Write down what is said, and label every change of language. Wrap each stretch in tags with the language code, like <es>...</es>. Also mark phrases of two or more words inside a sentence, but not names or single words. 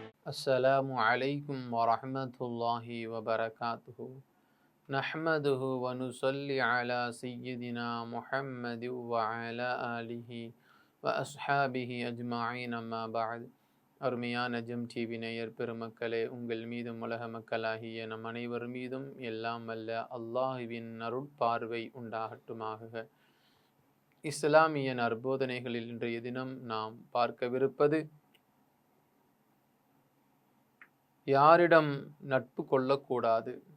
<ar>السلام عليكم ورحمة الله وبركاته نحمده ونصلي على سيدنا محمد وعلى آله وأصحابه أجمعين أما بعد</ar> <ta>அருமையான ஜெம் டிவி நேயர் பெருமக்களே, உங்கள் மீதும் உலக மக்களாகிய நம் அனைவர் மீதும் எல்லாம் வல்ல அல்லாஹுவின் அருட்பார்வை உண்டாகட்டுமாக. இஸ்லாமிய நற்போதனைகளில் இன்றைய தினம் நாம் பார்க்கவிருப்பது, யாரிடம் நட்பு கொள்ளக்கூடாது.</ta>